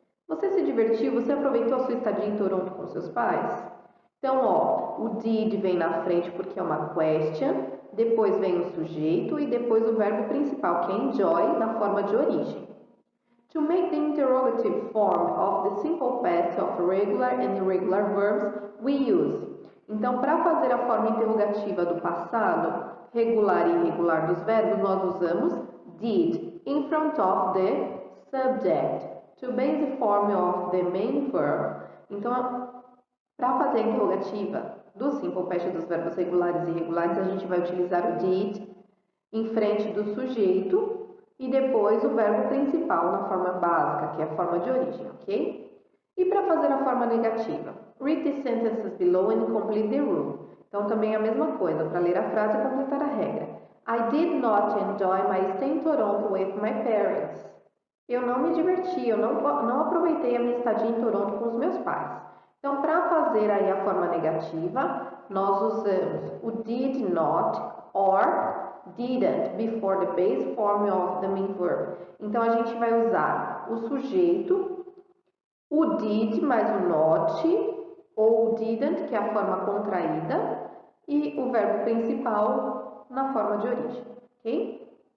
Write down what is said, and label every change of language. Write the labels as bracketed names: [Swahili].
[Portuguese] Você se divertiu? Você aproveitou a sua estadia em Toronto com seus pais? Então, ó, o did vem na frente porque é uma question, depois vem o sujeito e depois o verbo principal, que é enjoy, na forma de origem. [English] To make the interrogative form of the simple past of regular and irregular verbs, we use. [Portuguese] Então, para fazer a forma interrogativa do passado, regular e irregular dos verbos, nós usamos [English] did in front of the subject to base the form of the main verb. [Portuguese] Então, para fazer a interrogativa do simple past dos verbos regulares e irregulares, a gente vai utilizar o did em frente do sujeito e depois o verbo principal na forma básica, que é a forma de origem, ok? E para fazer a forma negativa, [English] read the sentences below and complete the rule. [Portuguese] Então, também a mesma coisa, para ler a frase e completar a regra. [English] I did not enjoy my stay in Toronto with my parents. [Portuguese] Eu não me diverti, eu não aproveitei a minha estadia em Toronto com os meus pais. Então, para fazer aí a forma negativa, nós usamos o [English] did not or didn't before the base form of the main verb. [Portuguese] Então, a gente vai usar o sujeito, o did mais o not, ou o didn't, que é a forma contraída, e o verbo principal na forma de origem, ok?